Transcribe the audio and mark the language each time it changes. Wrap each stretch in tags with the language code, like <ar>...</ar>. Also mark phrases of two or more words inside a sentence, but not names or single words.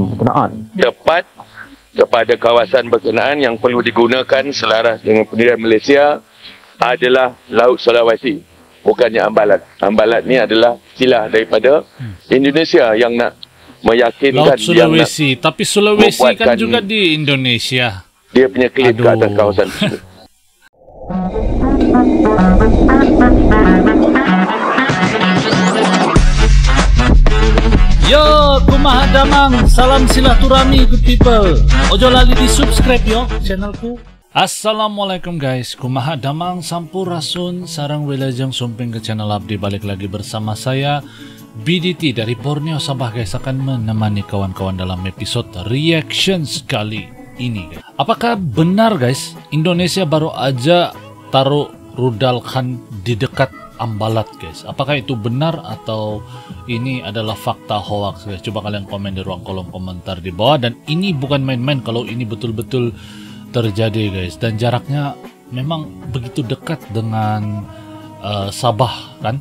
<ms>berkenaan. Tepat kepada kawasan berkenaan yang perlu digunakan selaras dengan pendirian Malaysia adalah Laut Sulawesi, bukannya Ambalat. Ambalat ni adalah istilah daripada Indonesia yang nak meyakinkan Laut Sulawesi, tapi Sulawesi kan juga di Indonesia. Dia punya klaim ke atas kawasan tersebut.</ms> <id>Yo,</id> <su>kumaha damang,</su> <id>salam silaturahmi</id> <en>good people.</en> <jv>Ojo lali di subscribe yo channelku.</jv> <su>Assalamualaikum guys, kumaha damang sampurasun sarang wilajeng sumping ke channel abdi,</su> <id>balik lagi bersama saya BDT dari Borneo Sabah guys, akan menemani kawan-kawan dalam episode reaction sekali ini guys. Apakah benar guys Indonesia baru aja taruh rudal Khan di dekat Ambalat guys? Apakah itu benar atau ini adalah fakta hoax guys? Coba kalian komen di ruang kolom komentar di bawah. Dan ini bukan main-main kalau ini betul-betul terjadi guys, dan jaraknya memang begitu dekat dengan Sabah kan.</id>